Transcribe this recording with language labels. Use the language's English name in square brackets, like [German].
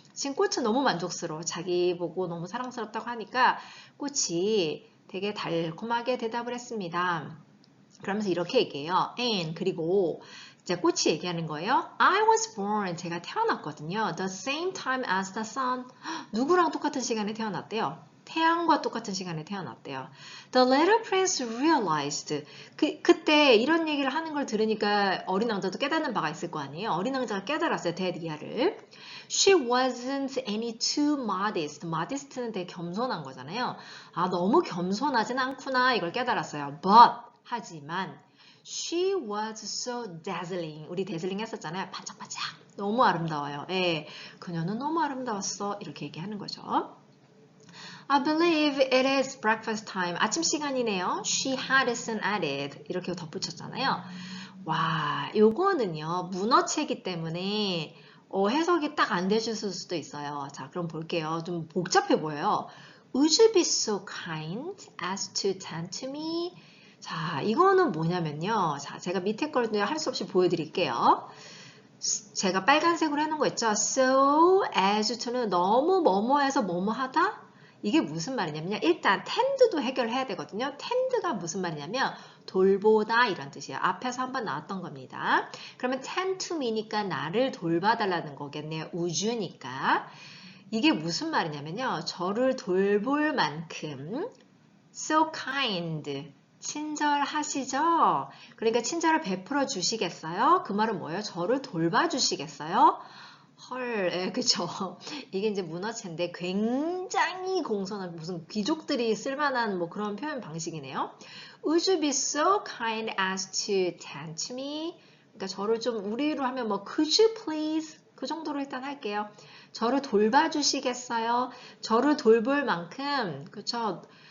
[Korean] 지금 꽃은 너무 만족스러워. 자기 보고 너무 사랑스럽다고 하니까 꽃이 되게 달콤하게 대답을 했습니다. 그러면서 이렇게 얘기해요. And 그리고 이제 꽃이 얘기하는 거예요. [English] I was born. [Korean] 제가 태어났거든요. [English] The same time as the sun. [Korean] 누구랑 똑같은 시간에 태어났대요? 태양과 똑같은 시간에 태어났대요. [English] The little prince realized. [Korean] 그때 이런 얘기를 하는 걸 들으니까 어린 왕자도 깨닫는 바가 있을 거 아니에요. 어린 왕자가 깨달았어요. 대리아를. [English] She wasn't any too modest. [Korean] modest는 되게 겸손한 거잖아요. 너무 겸손하진 않구나. 이걸 깨달았어요. [English] But [Korean] 하지만 [English] she was so dazzling. [Korean] 우리 dazzling 했었잖아요. 반짝반짝. 너무 아름다워요. 예, 그녀는 너무 아름다웠어. 이렇게 얘기하는 거죠. [English] I believe it is breakfast time. [Korean] 아침 시간이네요. [English] She hadn't added. [Korean] 이렇게 덧붙였잖아요. 와, 요거는요. 문어체이기 때문에 해석이 딱 안 되실 수도 있어요. 자, 그럼 볼게요. 좀 복잡해 보여요. [English] Would you be so kind as to tend to me? [Korean] 자, 이거는 뭐냐면요. 자, 제가 밑에 걸 할 수 없이 보여드릴게요. 제가 빨간색으로 해놓은 거 있죠? So as to는 너무 뭐뭐해서 뭐뭐하다? 이게 무슨 말이냐면요. 일단 tend도 해결해야 되거든요. tend가 무슨 말이냐면 돌보다 이런 뜻이에요. 앞에서 한번 나왔던 겁니다. 그러면 tend to me니까 나를 돌봐달라는 거겠네요. 우주니까. 이게 무슨 말이냐면요. 저를 돌볼 만큼 [English] so kind. [Korean] 친절하시죠? 그러니까 친절을 베풀어 주시겠어요? 그 말은 뭐예요? 저를 돌봐주시겠어요? 헐, 예, 그쵸. 이게 이제 문어체인데 굉장히 공손한 무슨 귀족들이 쓸만한 뭐 그런 표현 방식이네요. [English] Would you be so kind as to tend to me? [Korean] 그러니까 저를 좀 우리로 하면 뭐 [English] could you please? [Korean] 그 정도로 일단 할게요. 저를 돌봐주시겠어요? 저를 돌볼 만큼, 그쵸.